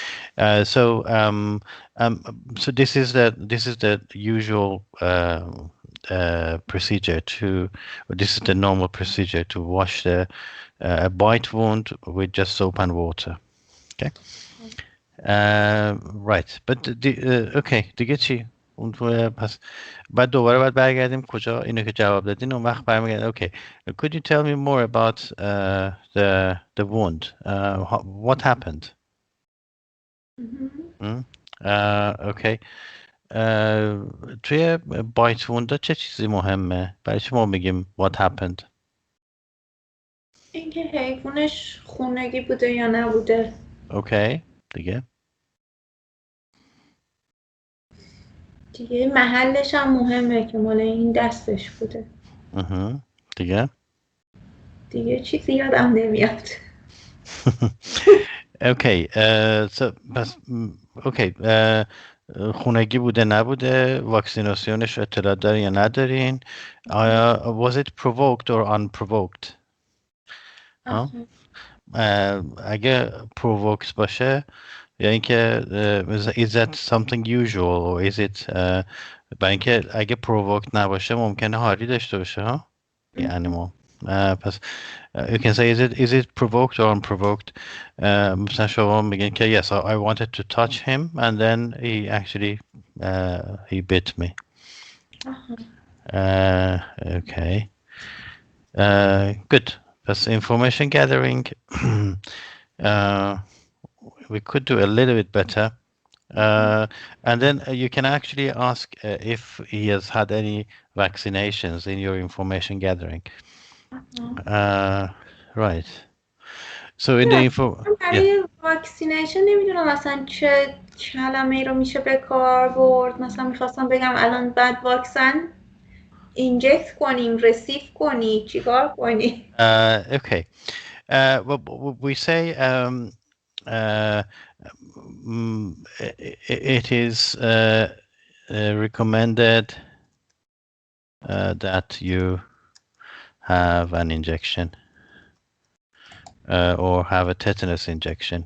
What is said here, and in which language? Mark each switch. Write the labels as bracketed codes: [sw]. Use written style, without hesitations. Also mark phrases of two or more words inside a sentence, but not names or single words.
[en] So this is the usual procedure this is the normal procedure to wash the a bite wound with just soap and water. Okay. Right. But okay [fa] دیگه چی؟ اون پس بعد دوباره باید برگردیم کجا اینو که جواب دادین اون وقت برمیگردیم. [en] Okay. Could you tell me more about the wound? What happened? Okay. [fa] توی [en] bite wounds [fa] چه چیزی مهمه؟ برای چی ما میگیم [en] what happened؟ [fa] اینکه حیوانش خونگی بوده یا نبوده. اوکی. دیگه دیگه محلش هم مهمه که مال این دستش بوده. دیگه دیگه چیزی یادم نمیاد. اوکی. پس اوکی. خونگی بوده نبوده، واکسیناسیونش اطلاع دارین یا ندارین؟ [en] was it provoked or unprovoked؟ [fa] اگه provoked باشه یا اینکه [en] is that something usual or is it [fa] برای اینکه اگه provoked نباشه ممکنه هاری داشته باشه ها [en] the animal. پس you can say is it provoked or unprovoked. [fa] مثلا شما میگین که [en] yes I wanted to touch him and then he actually he bit me. Okay. Good. That's information gathering. We could do a little bit better. And then you can actually ask if he has had any vaccinations in your information gathering. Right. So in the info, [fa] برای واکسینیشن نمیدونم مثلا چه کلمه ای رو میشه به کار برد. مثلا میخواستم بگم الان بعد واکسن اینجکت کنیم، رسیف کنی، چیکار کنی؟ [en] okay. We say it is recommended that you have an injection or have a tetanus injection.